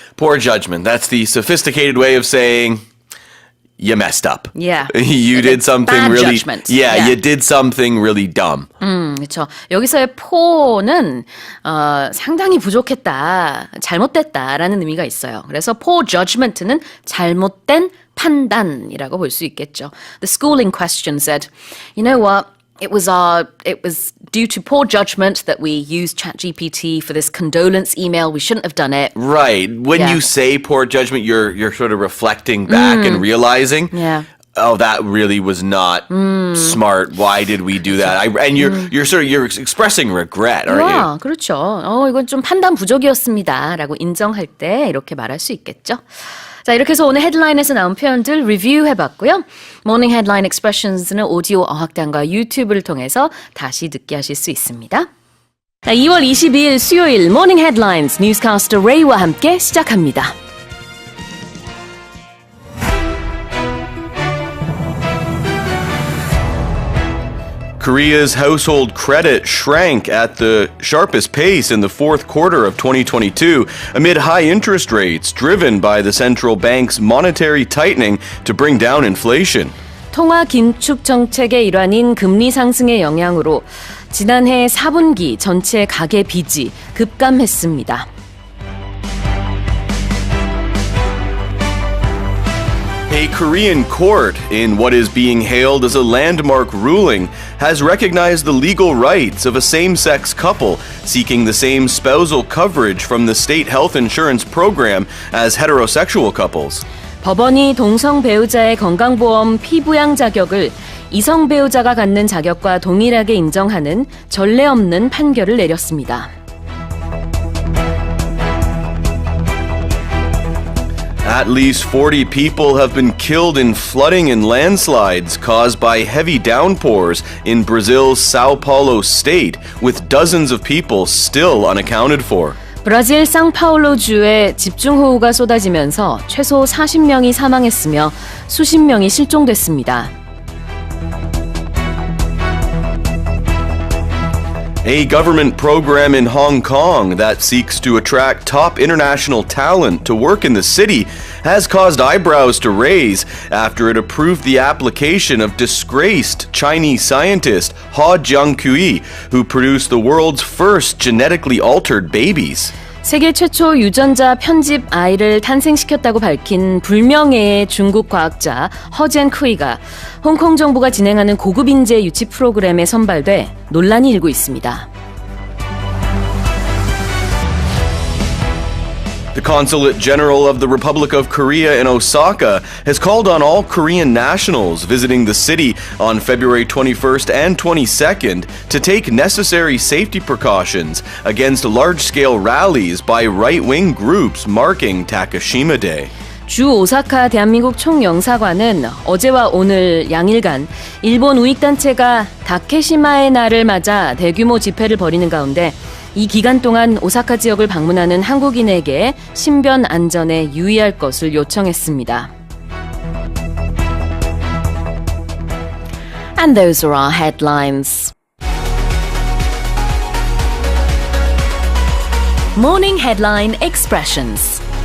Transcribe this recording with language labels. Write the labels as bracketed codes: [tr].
[en] Poor judgment. That's the sophisticated way of saying you messed up. Yeah. You did something bad really judgment. Yeah, Yeah. you did something really dumb. [ko] 그렇죠. 여기서의 poor는 상당히 부족했다, 잘못됐다라는 의미가 있어요. 그래서 [en] poor judgment [ko] 는 잘못된 판단이라고 볼 수 있겠죠. [en] The school in question said, you know what? It was due to poor judgment that we used ChatGPT for this condolence email. We shouldn't have done it. Right. When Yeah. you say poor judgment, you're sort of reflecting back and realizing, Yeah. oh, that really was not smart. Why did we do that? And you're expressing regret, aren't you? [ko] 와, 그렇죠. 이건 좀 판단 부족이었습니다라고 인정할 때 이렇게 말할 수 있겠죠. 자, 이렇게 해서 오늘 헤드라인에서 나온 표현들 리뷰해봤고요. 모닝 헤드라인 익스프레션스는 오디오 어학당과 유튜브를 통해서 다시 듣게 하실 수 있습니다. 자, 2월 22일 수요일 모닝 헤드라인스 뉴스캐스터 레이와 함께 시작합니다. [en] Korea's household credit shrank at the sharpest pace in the fourth quarter of 2022 amid high interest rates driven by the central bank's monetary tightening to bring down inflation. [ko] 통화 긴축 정책의 일환인 금리 상승의 영향으로 지난해 4분기 전체 가계 빚이 급감했습니다. [en] A Korean court, in what is being hailed as a landmark ruling, has recognized the legal rights of a same-sex couple seeking the same spousal coverage from the state health insurance program as heterosexual couples. [ko] 법원이 동성 배우자의 건강보험 피부양 자격을 이성 배우자가 갖는 자격과 동일하게 인정하는 전례 없는 판결을 내렸습니다. [en] At least 40 people have been killed in flooding and landslides caused by heavy downpours in Brazil's Sao Paulo state, with dozens of people still unaccounted for. [ko] 브라질 상파울로주에 집중호우가 쏟아지면서 최소 40명이 사망했으며 수십 명이 실종됐습니다. [en] A government program in Hong Kong that seeks to attract top international talent to work in the city has caused eyebrows to raise after it approved the application of disgraced Chinese scientist He Jiankui, who produced the world's first genetically altered babies. [ko] 세계 최초 유전자 편집 아이를 탄생시켰다고 밝힌 불명예의 중국 과학자 허젠쿠이가 홍콩 정부가 진행하는 고급 인재 유치 프로그램에 선발돼 논란이 일고 있습니다. [en] The Consulate General of the Republic of Korea in Osaka has called on all Korean nationals visiting the city on February 21st and 22nd to take necessary safety precautions against large-scale rallies by right-wing groups marking Takashima Day. [ko] 주 오사카 대한민국 총영사관은 어제와 오늘 양일간 일본 우익단체가 다케시마의 날을 맞아 대규모 집회를 벌이는 가운데 이 기간 동안 오사카 지역을 방문하는 한국인에게 신변 안전에 유의할 것을 요청했습니다. [en] And those are our headlines. Morning Headline Expressions.